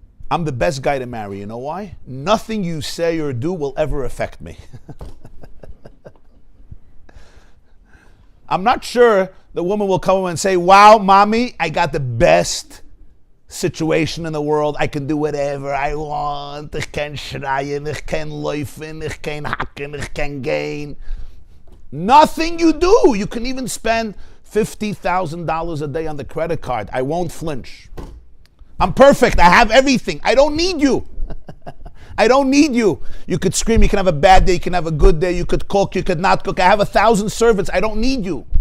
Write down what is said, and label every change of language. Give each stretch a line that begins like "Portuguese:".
English: I'm the best guy to marry. You know why? Nothing you say or do will ever affect me. I'm not sure the woman will come and say, wow, mommy, I got the best situation in the world. I can do whatever I want.
German: Ich kann schreien, ich kann laufen, ich kann hacken, ich kann gehen.
English: Nothing you do. You can even spend $50,000 a day on the credit card. I won't flinch. I'm perfect. I have everything. I don't need you. I don't need you. You could scream. You can have a bad day. You can have a good day. You could cook. You could not cook. I have 1,000 servants. I don't need you.